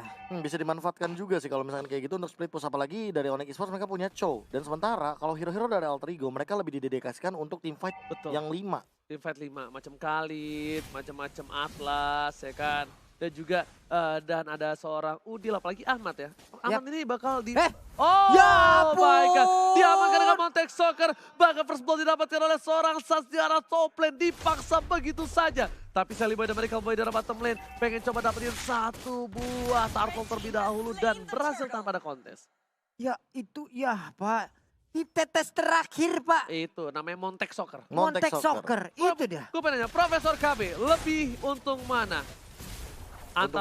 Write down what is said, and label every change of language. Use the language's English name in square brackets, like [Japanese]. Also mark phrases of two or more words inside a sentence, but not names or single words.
[Indonesian] Bisa dimanfaatkan juga sih kalau misalkan kayak gitu untuk [English] split push. [Indonesian] Apalagi dari Onyx Esports mereka punya Chow. Dan sementara kalau hero-hero dari alter ego mereka lebih didedikasikan untuk [English] team fight [Indonesian] Betul. yang 5. [English] Tim fight [Indonesian] 5, macam Khalid, macam-macam Atlas, ya kan. Dan juga dan ada seorang Udil, apalagi Ahmad ya. Ahmad ini bakal di... Oh Ya [English] my god, [Indonesian] ampun. diamankan dengan Montek Soccer. Bahkan [English] first blood [Indonesian] didapatkan oleh seorang Sas di arah [English] top lane. [Indonesian] Dipaksa begitu saja. Tapi Sally Boy dan Miracle Boy di arah [English] bottom lane [Indonesian] pengen coba dapetin 1 buah turtle terlebih dahulu dan berhasil tanpa ada kontes. Ya itu ya Pak. Di tetes terakhir Pak. Itu namanya Montek Soccer. Montek Montek Soccer. Soccer. Itu dia. Gue pengen nanya, Profesor KB lebih untung mana? Untuk